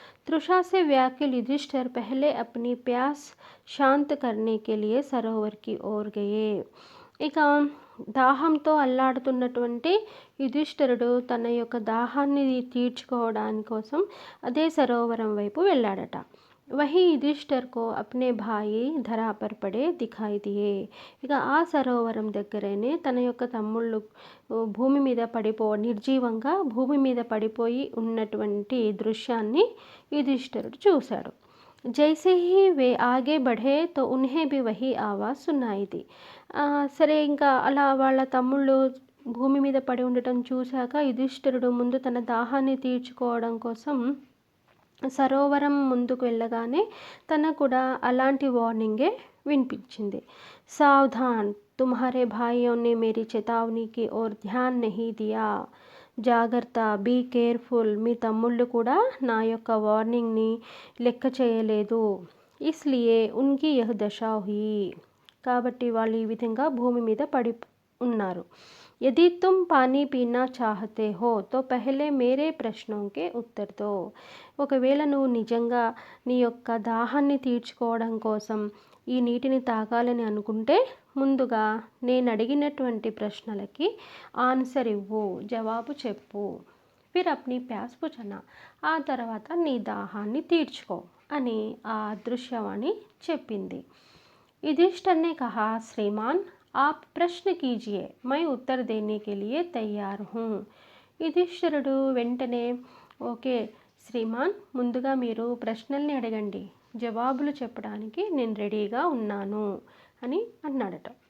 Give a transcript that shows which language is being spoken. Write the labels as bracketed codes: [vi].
[hi] तृषा से व्याकुल युधिष्ठिर पहले अपनी प्यास शांत करने के लिए सरोवर की ओर गए. [te] ఇక దాహంతో అల్లాడుతున్నటువంటి యుధిష్ఠిరుడు తన యొక్క దాహాన్ని తీర్చుకోవడానికి కోసం అదే సరోవరం వైపు వెళ్ళాడట. [hi] वही युधिष्ठिर को अपने भाई धरा पर पड़े दिखाई दिए. [te] ఇక ఆ సరోవరం దగ్గరనే తన యొక్క తమ్ముళ్ళు భూమి మీద నిర్జీవంగా భూమి మీద పడిపోయి ఉన్నటువంటి దృశ్యాన్ని युधिष्ठिरुడు చూశాడు. [hi] जैसे ही वे आगे बढ़े तो उन्हें भी वही आवाज़ सुनाई दी. [te] సరే ఇంకా అలా వాళ్ళ తమ్ముళ్ళు భూమి మీద పడి ఉండటం చూశాక యుధిష్ఠిరుడు ముందు తన దాహాన్ని తీర్చుకోవడం కోసం సరోవరం ముందుకు వెళ్ళగానే తనకు కూడా అలాంటి వార్నింగే వినిపించింది. [hi] సావధాన్ తుమ్హారే భాయియోं ने मेरी चेतावनी की ओर ध्यान नहीं दिया. [te] జాగ్రత్త, [en] be careful, [te] మీ తమ్ముళ్ళు కూడా నా యొక్క వార్నింగ్ని లెక్క చేయలేదు. [hi] ఇస్లియే ఉన్కి యహ్ దశా హుయి. [te] కాబట్టి వాళ్ళు ఈ విధంగా భూమి మీద పడి ఉన్నారు. [hi] यदि तुम पानी पीना चाहते हो तो पहले मेरे प्रश्नों के उत्तर दो. [te] ఒకవేళ నువ్వు నిజంగా నీ యొక్క దాహాన్ని తీర్చుకోవడం కోసం ఈ నీటిని తాగాలని అనుకుంటే ముందుగా నేను అడిగినటువంటి ప్రశ్నలకి ఆన్సర్ ఇవ్వు, జవాబు చెప్పు. [hi] ఫిర్ అప్నీ ప్యాస్ బుఝనా, [te] ఆ తర్వాత నీ దాహాన్ని తీర్చుకో అని ఆ అదృశ్యవాణి చెప్పింది. [hi] युधिष्ठिर ने कहा, श्रीमान आप प्रश्न कीजिए, मैं उत्तर देने के लिए तैयार हूँ. [te] యుధిష్ఠిరుడు వెంటనే ఓకే శ్రీమాన్, ముందుగా మీరు ప్రశ్నల్ని అడగండి, జవాబులు చెప్పడానికి నేను రెడీగా ఉన్నాను అని అన్నాడట.